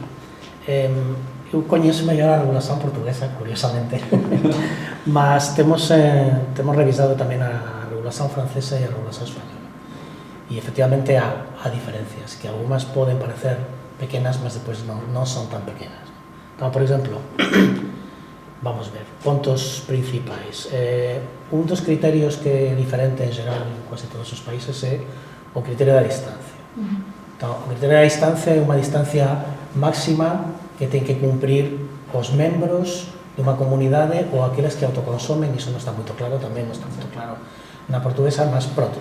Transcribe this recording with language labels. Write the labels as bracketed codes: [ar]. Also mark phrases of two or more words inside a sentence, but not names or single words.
[pt] Eu conheço melhor a regulação portuguesa, curiosamente, mas temos revisado também a regulação francesa e a regulação espanhola. E, efectivamente, há diferencias, que algumas podem parecer pequenas, mas depois não são tão pequenas. Então, por exemplo, vamos ver, pontos principais. [gl] Un dos criterios que é diferente en geral en quase todos os países é o criterio da distancia. Então, o criterio da distancia é unha distancia máxima que ten que cumprir os membros de unha comunidade ou aqueles que autoconsomen, iso non está moito claro, tamén non está moito claro na portuguesa, mas pronto.